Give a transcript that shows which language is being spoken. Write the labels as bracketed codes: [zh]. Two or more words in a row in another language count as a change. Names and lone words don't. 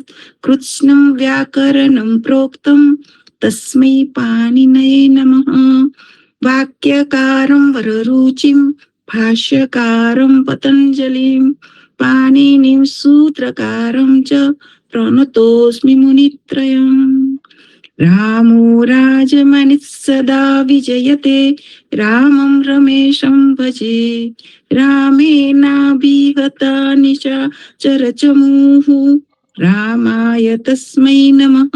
[sa] કૃત્સ્नं વ્યાકરણં પ્રોક્તં તસ્મૈ પાણિનયે નમઃ. વાક્યકારં વરરુચિં ભાષ્યકારં પતંજલિં પાણિનિં સૂત્રકારં ચ પ્रणतोऽस्मि मुनित्रयम्. रामो राजमनिः सदा विजयते रामं रमेशं भजे. रामेणाभिहता निशाचरचमूः रामाय तस्मै नमः.